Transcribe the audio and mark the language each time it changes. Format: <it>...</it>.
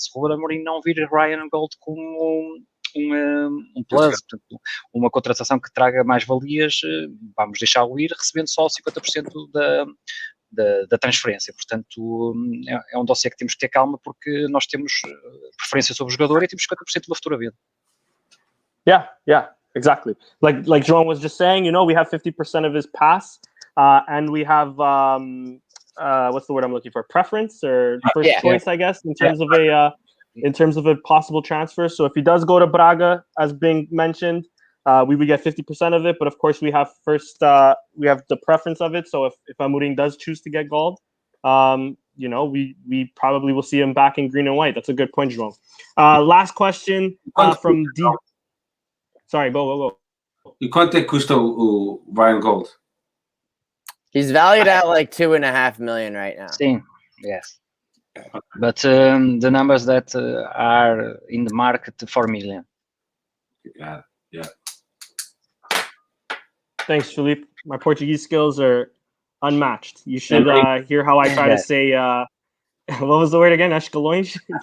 <pt>Se Ruben Amorim não vir Ryan Gald como um plus, portanto, uma contratação que traga mais valias, vamos deixá-lo ir, recebendo só 50% da transferência. Portanto, é um dossiê que temos que ter calma, porque nós temos preferência sobre o jogador e temos 50% de uma futura venda.</pt> <en>Yeah, exactly. Like João was just saying, we have 50% of his pass, and we have what's the word I'm looking for? Preference or first choice, I guess, in terms of a possible transfer. So if he does go to Braga, as being mentioned, we would get 50% of it. But of course, we have we have the preference of it. So if Amorim does choose to get Gald, we probably will see him back in green and white. That's a good point, João. Last question from D. Sorry, go.</en> <pt>E quanto é que custa o Ryan Gald?</pt> <en>He's valued at like $2.5 million right now.</en> <pt>Sim,</pt> <en>yes. But the numbers that are in the market, 4 million. Yeah. Thanks, Felipe. My Portuguese skills are unmatched. You should hear how I try to say, what was the word again? Escalões?</en>